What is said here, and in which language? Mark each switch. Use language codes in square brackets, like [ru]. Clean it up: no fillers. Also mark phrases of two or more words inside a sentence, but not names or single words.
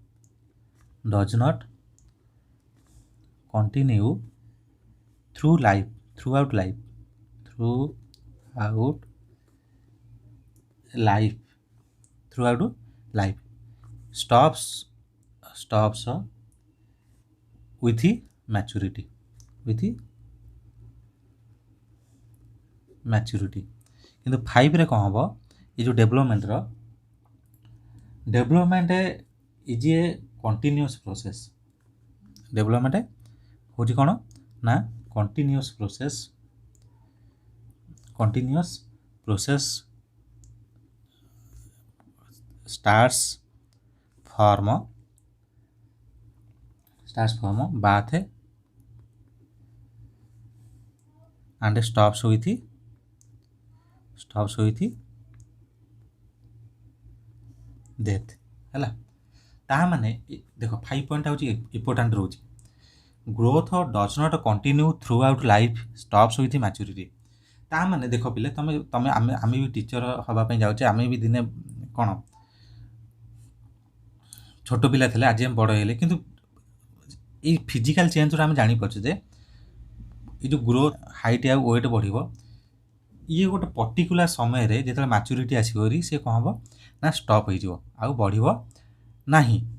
[en] throughout life stops with maturity। [or] କିନ୍ତୁ 5ରେ କ'ଣ ହେବ, ଏ ଯେଉଁ [en] development is a continuous process. ଡେଭଲପମେଣ୍ଟ [or] ହେଉଛି କ'ଣ ନା [en] continuous process starts from birth and stops with death [or] ହେଲା। ତାହା ମାନେ ଦେଖ 5 ପଏଣ୍ଟ ହେଉଛି ଇମ୍ପୋର୍ଟାଣ୍ଟ ରହୁଛି। [en] growth does not continue throughout life, stops with maturity. [or] ତାହା ମାନେ ଦେଖ ପିଲେ, ଆମେ ବି ଟିଚର ହେବା ପାଇଁ ଯାଉଛେ। ଆମେ ବି ଦିନେ କ'ଣ ଛୋଟ ପିଲା ଥିଲେ, ଆଜି ଆମେ ବଡ଼ ହେଇଗଲେ, କିନ୍ତୁ ଏଇ [en] physical changeରୁ [or] ଆମେ ଜାଣିପାରୁଛୁ ଯେ ଏଇ ଯେଉଁ ଗ୍ରୋଥ୍, ହାଇଟ୍ ଆଉ ୱେଟ୍ ବଢ଼ିବ, ଇଏ ଗୋଟେ ପର୍ଟିକୁଲାର ସମୟରେ ଯେତେବେଳେ ମ୍ୟାଚୁରିଟି ଆସିବ ସେ କ'ଣ ହେବ ନା ଷ୍ଟପ୍ ହେଇଯିବ, ଆଉ ବଢ଼ିବ ନାହିଁ।